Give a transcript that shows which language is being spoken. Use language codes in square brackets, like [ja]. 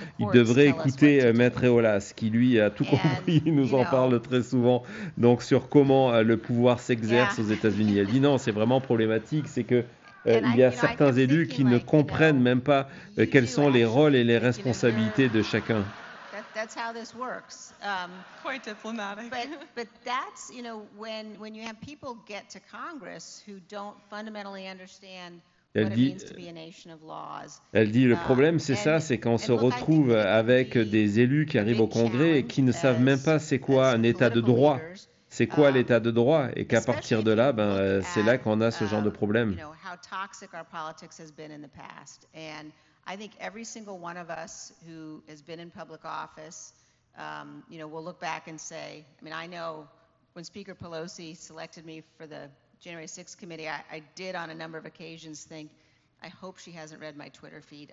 [fr] Ils devraient écouter Maître Eolas, qui lui a tout compris, il nous en parle très souvent, donc sur comment le pouvoir s'exerce aux États-Unis. Elle dit non, c'est vraiment problématique, c'est que il y a certains élus qui ne comprennent même pas quels sont les rôles et les responsabilités de chacun. [en] That's how this works. Quite diplomatic. But that's, when you have people get to Congress who don't fundamentally understand what it means to be a nation of laws. [fr] Elle dit le problème c'est ça, c'est qu'on se retrouve avec des élus qui arrivent au Congrès et qui ne savent même pas c'est quoi un état de droit. C'est quoi l'état de droit et qu'à partir de là, c'est là qu'on a ce genre de problème. [en] How toxic our politics has been in the past, and I think every single one of us who has been in public office, will look back and say, I know when Speaker Pelosi selected me for the January 6th committee, I did on a number of occasions think, I hope she hasn't read my Twitter feed.